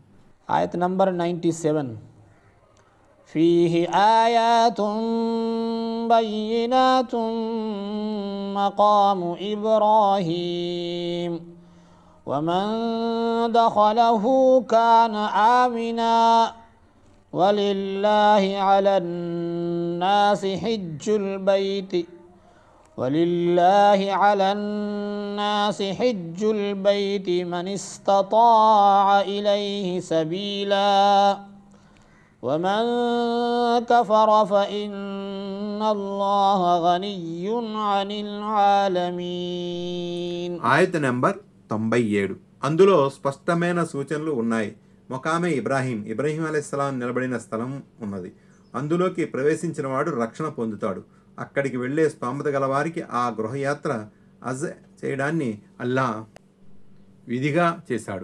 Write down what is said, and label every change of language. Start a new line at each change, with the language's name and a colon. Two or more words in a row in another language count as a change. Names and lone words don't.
Telugu: ఆయత్ నంబర్ 97.
Arabic: فيه آيات بينات مقام إبراهيم ومن دخله كان آمنا ولله على الناس حج البيت ولله على الناس حج البيت من استطاع إليه سبيلا ومن كفر فإن الله غني عن العالمين.
Telugu: ఆయత్ నంబర్ 97. అందులో స్పష్టమైన సూచనలు ఉన్నాయి. మొకామే ఇబ్రాహీం అలైహిస్సలాం నిలబడిన స్థలం ఉన్నది. అందులోకి ప్రవేశించిన వాడు రక్షణ పొందుతాడు. అక్కడికి వెళ్లే స్తోమత గలవారికి ఆ గృహయాత్ర హజ్ చేయడాన్ని అల్లా విధిగా చేశాడు.